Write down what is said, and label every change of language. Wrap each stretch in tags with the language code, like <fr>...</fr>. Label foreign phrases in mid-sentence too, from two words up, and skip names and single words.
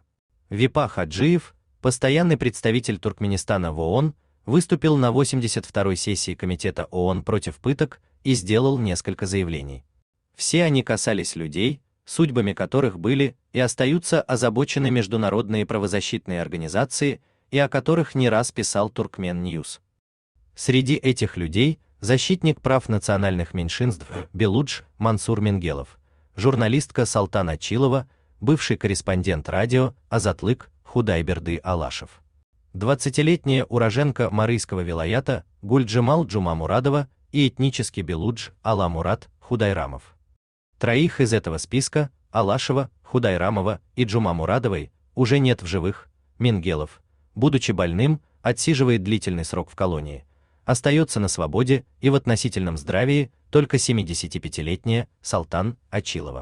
<ru>Випа Хаджиев, постоянный представитель Туркменистана в ООН, выступил на 82-й сессии Комитета ООН против пыток и сделал несколько заявлений. Все они касались людей, судьбами которых были и остаются озабочены международные правозащитные организации и о которых не раз писал Туркмен Ньюс. Среди этих людей защитник прав национальных меньшинств Белудж Мансур Мингелов, журналистка Салтан Ачилова, бывший корреспондент радио Азатлык Худайберды Алашев, 20-летняя уроженка Марийского вилаята Гульджемал Джума Мурадова и этнический белудж Ала Мурад Худайрамов. Троих из этого списка, Алашева, Худайрамова и Джума Мурадовой, уже нет в живых. Мингелов, будучи больным, отсиживает длительный срок в колонии. Остается на свободе и в относительном здравии только 75-летняя Салтан Ачилова.</ru>